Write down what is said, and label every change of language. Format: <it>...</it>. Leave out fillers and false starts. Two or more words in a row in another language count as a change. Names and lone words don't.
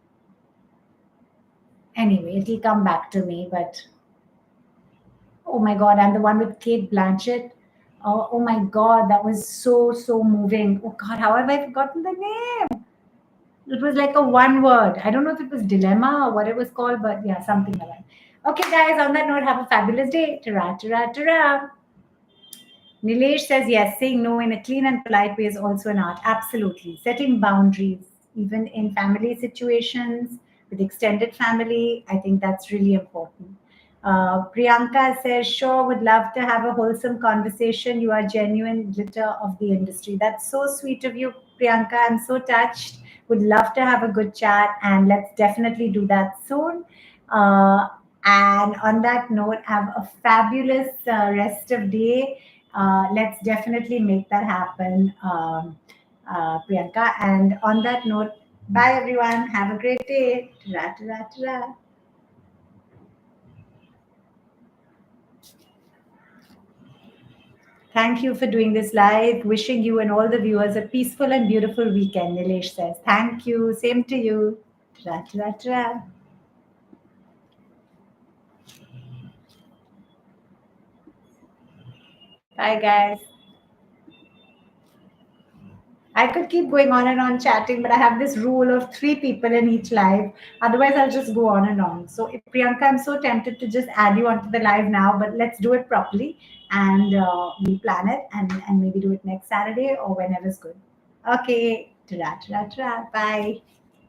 <en>Anyway, it'll come back to me, but oh my god, and the one with Kate Blanchett. Oh my god, that was so moving. Oh god, how have I forgotten the name? It was like a one word. I don't know if it was Dilemma or what it was called, but yeah, something like that. Okay, guys, on that note, have a fabulous day. Ta-ra, ta-ra, ta-ra. Nilesh says, yes, saying no in a clean and polite way is also an art. Absolutely. Setting boundaries, even in family situations, with extended family, I think that's really important. Priyanka says, sure, would love to have a wholesome conversation. You are genuine glitter of the industry. That's so sweet of you, Priyanka. I'm so touched. Would love to have a good chat, and let's definitely do that soon. Uh, and on that note, have a fabulous rest of day. Let's definitely make that happen, Priyanka. And on that note, bye everyone. Have a great day. Ta-ra, ta-ra, ta-ra. Thank you for doing this live. Wishing you and all the viewers a peaceful and beautiful weekend, Nilesh says. Thank you. Same to you. Ta-ra, ta-ra, ta-ra. Bye, guys. I could keep going on and on chatting, but I have this rule of 3 people in each live. Otherwise, I'll just go on and on. So, Priyanka, I'm so tempted to just add you onto the live now, but let's do it properly and we'll plan it and maybe do it next Saturday or whenever's good. Okay. Ta-ra, ta-ra, ta-ra. Bye.</en>